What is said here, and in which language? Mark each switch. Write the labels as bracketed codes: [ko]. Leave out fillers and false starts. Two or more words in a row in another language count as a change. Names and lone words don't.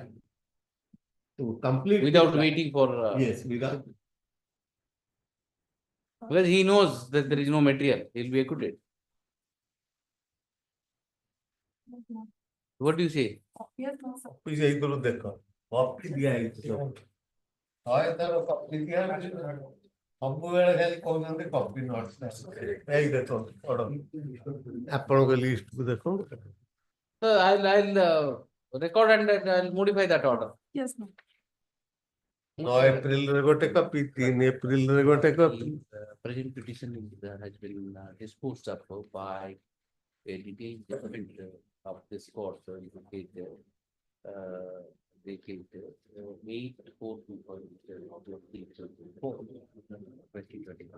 [en] To complete. Without the trial. waiting for. Yes, without. Because he knows that there is no material, he will be acquitted. What do you say? Please, I will [or] ଦେଖ କପି ଦିଆ ହେଇଛି ସବୁ। ଶହେ ଥର କପି ଦିଆ ହେଇଛି। ସବୁବେଳେ ଖାଲି କହୁଛନ୍ତି [en] copy notes. [or] ଏଇ ଦେଖ ପଢ। ଆପଣଙ୍କ ଲିଷ୍ଟକୁ ଦେଖନ୍ତୁ। [en] So I'll record and I'll modify that order. Yes, ma'am. [or] 9 ଏପ୍ରିଲରେ ଗୋଟେ କପି, 3 ଏପ୍ରିଲରେ ଗୋଟେ କପି। [en] Present petition has been disposed of by a detailed judgment of this court. So you can take they take 8/4/2024.